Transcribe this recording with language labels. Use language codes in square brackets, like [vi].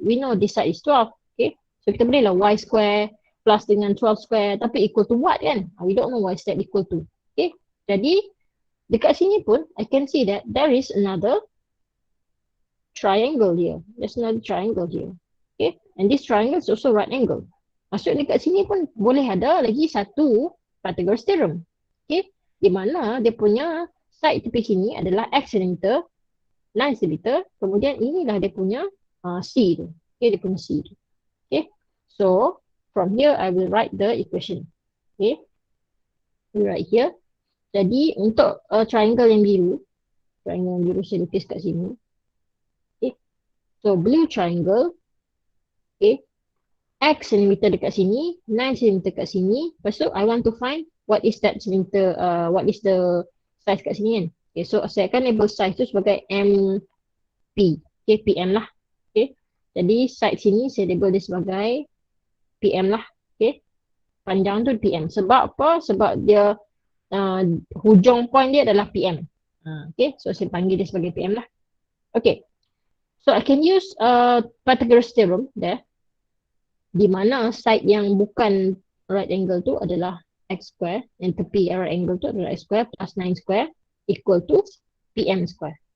[en] We know this side is 12. Okay, so [ms] kita boleh lah [en] Y square plus dengan 12 square tapi equal to what kan? We don't know what is that equal to. Okay, [ms] jadi dekat sini pun [en] I can see that there is another triangle here. There's another triangle here. Okay, and this triangle is also right angle. [ms] Maksud dekat sini pun boleh ada lagi satu Pythagoras theorem. Okay, di mana dia punya side tepi sini adalah X cm, 9 cm. Kemudian inilah dia punya C tu. Okay, dia punya C tu. [en] Okay, so from here I will write the equation. Okay, we write here. [ms] Jadi untuk triangle yang biru saya lukis kat sini. [en] Okay, so blue triangle. Okay, X centimeter dekat sini, 9 centimeter kat sini. [ms] Lepas tu, [en] I want to find what is that centimeter, what is the size kat sini kan. [ms] Okay, so saya akan label size tu sebagai MP. Okay, PM lah. Okay, jadi side sini saya label dia sebagai PM lah. Okay, panjang tu PM. Sebab apa? Sebab dia hujung point dia adalah PM. Okay, so saya panggil dia sebagai PM lah. [en] Okay, so I can use Pythagoras theorem there. [ms] Di mana side yang bukan right angle tu adalah x square and tepi right angle tu adalah [en] x square plus 9 square equal to PM square.